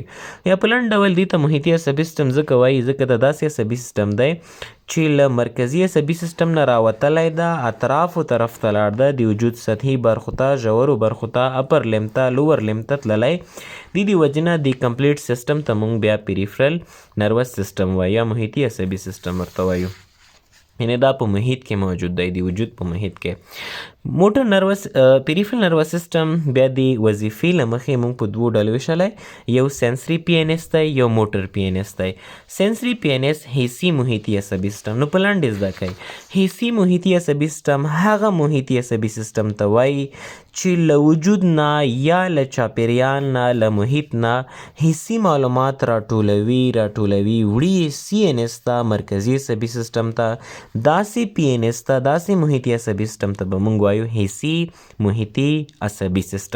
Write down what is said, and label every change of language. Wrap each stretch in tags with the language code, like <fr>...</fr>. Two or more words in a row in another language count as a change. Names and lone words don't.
<ps>یا په لنډ ډول دې ته محیطي عصبي سیستم ځکه وایي ځکه دا داسې عصبي سیستم دی چې له مرکزي عصبي سیستم نه راوتلی ده، اطرافو طرف ته لاړ ده، د وجود سطحي برخو ته، ژورو برخو ته،</ps> <en>upper limb</en> <ps>ته،</ps> <en>lower limb</en> <ps>ته تللی. د دې وجې نه د</ps> <en>complete system</en> <ps>ته موږ بیا</ps> <en>peripheral nervous system</en> <ps>وایو یا محیطي عصبي سیستم ورته وایو. یعنی دا په محیط کې موجود دی، د وجود په محیط کې.</ps> <en>motor nervous peripheral nervous system</en> <ps>بیا د وظیفې له مخې موږ په دوو ډلو ویشلی، یو</ps> <en>sensory PNS</en> <ps>دی، یو</ps> <en>motor PNS</en> <ps>دی.</ps> <en>sensory PNS</en> <ps>حسي محیطي عصبي سیستم. نو په لنډ زده کوئ، حسي محیطي عصبي سیستم هغه محیطي عصبي سیستم ته وایي چې له وجود نه یا له چاپیریال نه، له محیط نه حسي معلومات راټولوي، وړي CNS ته، مرکزي عصبي سیستم ته، داسې PNS ته، داسې محیطي عصبي سیستم ته به موږ وایو حسي محیطي عصبي سیستم.</ps>